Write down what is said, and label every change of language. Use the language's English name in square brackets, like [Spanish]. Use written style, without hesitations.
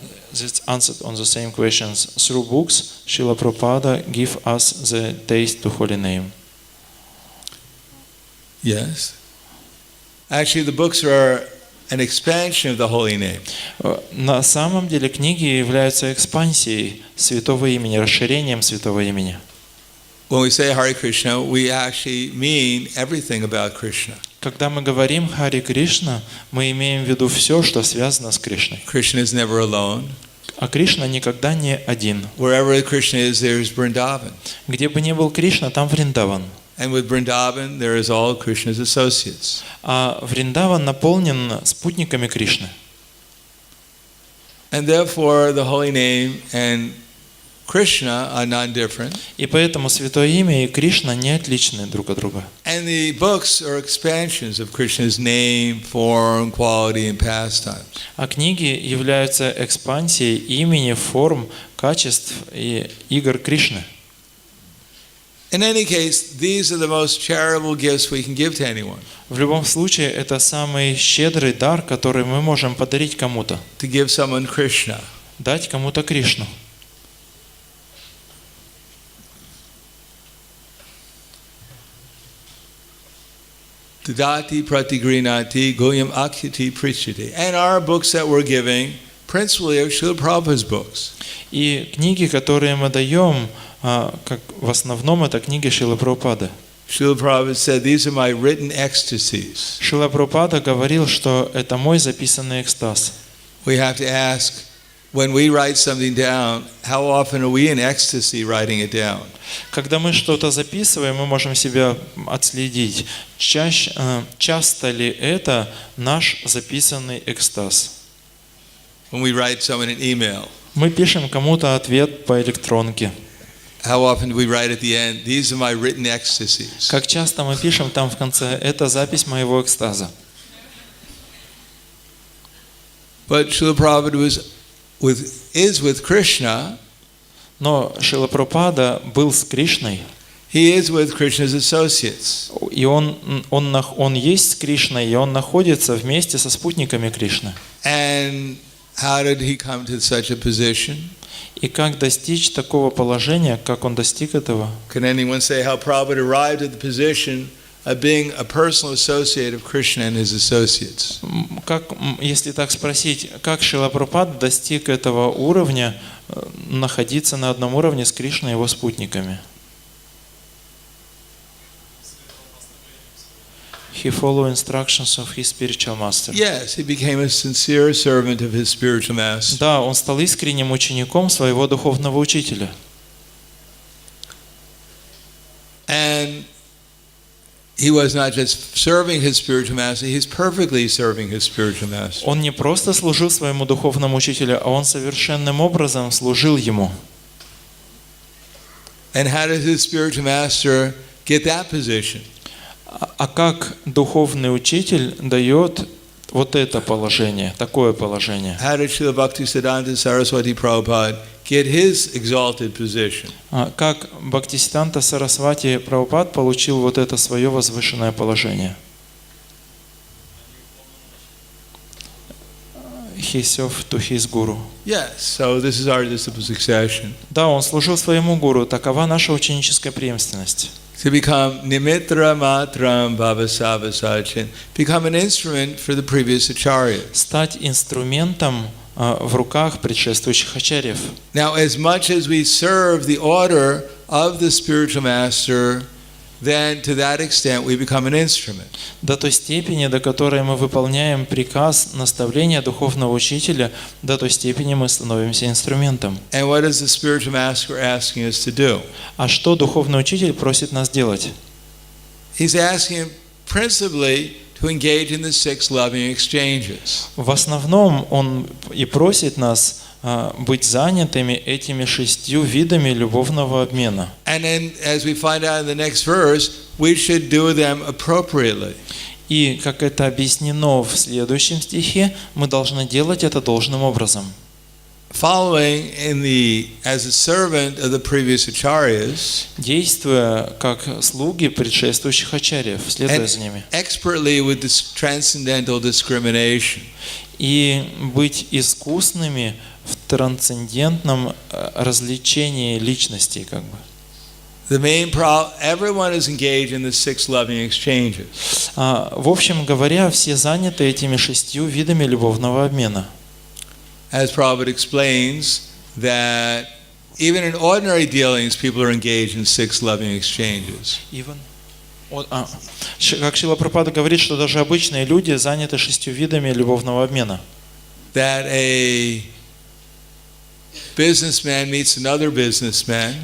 [English] This answered on the same questions. Through books, Srila Prabhupada give us the taste to holy name. Yes. Actually, the books are an expansion of the holy name. [Russian] На самом деле книги являются экспансией святого имени, расширением святого имени. [English] When we say Hare Krishna, we actually mean everything about Krishna. [Russian] Когда мы говорим Харе Кришна, мы имеем в виду все, что связано с Кришной. [English] Krishna is never alone. [Russian] А Кришна никогда не один. [English] Wherever Krishna is, there is Vrindavan. [Russian] Где бы ни был Кришна, там Вриндаван. [English] And with Vrindavan, there is all Krishna's associates. [Russian] А Вриндаван наполнен спутниками Кришны. [English] And therefore, the holy name and Krishna are non-different. [Russian] И поэтому Святое Имя и Кришна не отличны друг от друга. [English] And the books are expansions of Krishna's name, form, quality, and pastimes. [Russian] А книги являются экспансией имени, форм, качеств и игр Кришны. [English] In any case, these are the most charitable gifts we can give to anyone. [Russian] В любом случае, это самый щедрый дар, который мы можем подарить кому-то. [English] To give someone Krishna. [Russian] Дать кому-то Кришну. [Sanskrit] Tadati pratigrinati goyam akyati prichati. [English] And our books that we're giving, principally are Srila Prabhupada's books. [Russian] И книги, которые мы даем, как в основном это книги Шрилы Прабхупады. [English] Srila Prabhupada said, these are my written ecstasies. [Russian] Шрила Прабхупада говорил, что это мой записанный экстаз. [English] We have to ask, when we write something down, how often are we in ecstasy writing it down? [Russian] Когда мы что-то записываем, мы можем себя отследить. Часто ли это наш записанный экстаз? [English] When we write someone an email, [Russian] Мы пишем кому-то ответ по электронке. [English] how often do we write at the end, these are my written ecstasies? [Russian] Как часто мы пишем там в конце, это запись моего экстаза. [English] But Srila Prabhupada is with Krishna. [Russian] Но Шрила Прабхупада был с Кришной, [English] He is with Krishna's associates. [Russian] и он есть с Кришной, и он находится вместе со спутниками Кришны. [English] And how did he come to such a position? [Russian] И как достичь такого положения, как он достиг этого? [English] Can anyone say how Prabhupada arrived at the position of being a personal associate of Krishna and his associates? [Russian] Если так спросить, как Шрила Прабхупада достиг этого уровня, находиться на одном уровне с Кришной и его спутниками? [English] He followed instructions of his spiritual master. Yes, he became a sincere servant of his spiritual master. [Russian] Да, он стал искренним учеником своего духовного учителя. [English] And he was not just serving his spiritual master, he's perfectly serving his spiritual master. [Russian] Он не просто служил своему духовному учителю, а он совершенным образом служил ему. [English] And how did his spiritual master get that position? [Russian] А как духовный учитель дает вот это положение, такое положение? [English] How did Srila Bhaktisiddhanta Saraswati Prabhupada get his exalted position? [Russian] Как Бхактисиддханта Сарасвати Прабхупад получил вот это свое возвышенное положение? [English] He served to his guru. Yes, so this is our disciple succession. [Russian] Да, он служил своему гуру. Такова наша ученическая преемственность. [English] To become [Sanskrit] nimitra matram bhavasava sachin, [English] become an instrument for the previous acharya. [Russian] Стать инструментом в руках предшествующих ачарьев. [English] Now, as much as we serve the order of the spiritual master, then to that extent we become an instrument. [Russian] До той степени, до которой мы выполняем приказ, наставления духовного учителя, до той степени мы становимся инструментом. [English] And what is the spiritual master asking us to do? [Russian] А что духовный учитель просит нас делать? [English] He's asking principally to engage in the 6 loving exchanges. [Russian] В основном он и просит нас быть занятыми этими 6 видами любовного обмена. [English] And then, as we find out in the next verse, we should do them appropriately. [Russian] И, как это объяснено в следующем стихе, мы должны делать это должным образом. [English] Following as a servant of the previous acharyas, [Russian] Действуя как слуги предшествующих ачарьев, следуя за ними. [English] expertly with this transcendental discrimination. [Russian] И быть искусными в трансцендентном развлечении личностей, как бы. [English] The main problem, everyone is engaged in the 6 loving exchanges. [Russian] В общем говоря, все заняты этими 6 видами любовного обмена. [English] As Prabhupada explains, that even in ordinary dealings, people are engaged in 6 loving exchanges. [Russian] Как Шрила Прабхупада говорит, что даже обычные люди заняты 6 видами любовного обмена. [English] That a businessman meets another businessman,